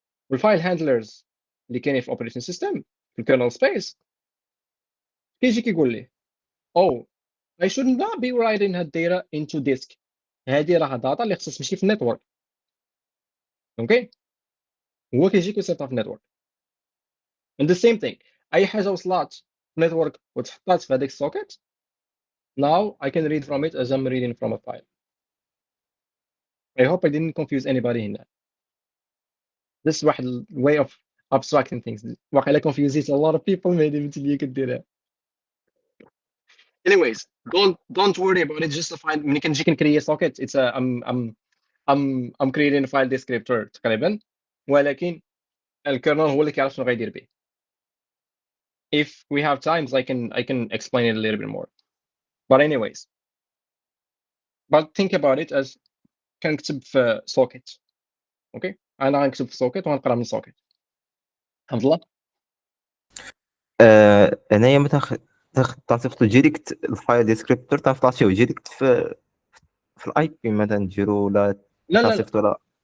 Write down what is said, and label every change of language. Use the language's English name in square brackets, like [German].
[Arabic] والفايل handlers اللي كاينين في operation system في kernel space كيجي كيقول لي [English] I should not be writing her data into disk. [Arabic] هذه راه داتا اللي خصها تمشي في النيتورك. اوكي هو كيجي كيسيطها في النيتورك. [English] and the same thing [Arabic] اي حاجه وصلات في النيتورك وتحطات في هذيك السوكيت [English] now I can read from it as I'm reading from a file. I hope I didn't confuse anybody in that. This is [Arabic] واحد way of abstracting things. واقيلا [English] confuses a lot of people maybe [Arabic] مثل اللي كديرها. [English] Anyways, don't worry about it. Just a file. [Arabic] ملي كنجي كنكري socket, [English] it's a I'm creating a file descriptor [Arabic] تقريبا, ولكن الكيرنل هو اللي كيعرف شنو غيدير به. [English] If we have times, I can explain it a little bit more. But anyways, but think about it as [Arabic] كنكتب في socket. Okay, انا غنكتب في socket وغنقرا من socket. فهمت الله؟ هنايا مثلا تنصيفطو ديريكت الفايل ديسكريبتور تنفلاشيو ديريكت في الاي بي مثلا نديرو ولا لا تنصيفطو لا